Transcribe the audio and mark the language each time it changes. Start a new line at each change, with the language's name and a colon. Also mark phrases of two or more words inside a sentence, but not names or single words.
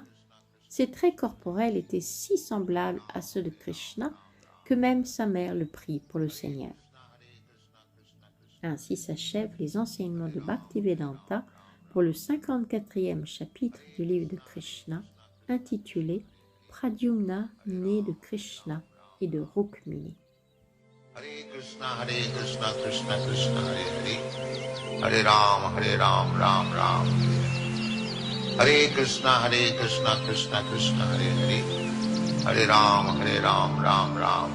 French: Ses traits corporels étaient si semblables à ceux de Krishna que même sa mère le prit pour le Seigneur. Ainsi s'achèvent les enseignements de Bhaktivedanta pour le 54e chapitre du livre de Krishna, intitulé Pradyumna, né de Krishna et de Rukmini.
Sanskrit: Hare Krishna, Krishna Krishna, Hare Ram, Ram Ram. Hare Krishna, Krishna Krishna, Hare Ram, Ram Ram.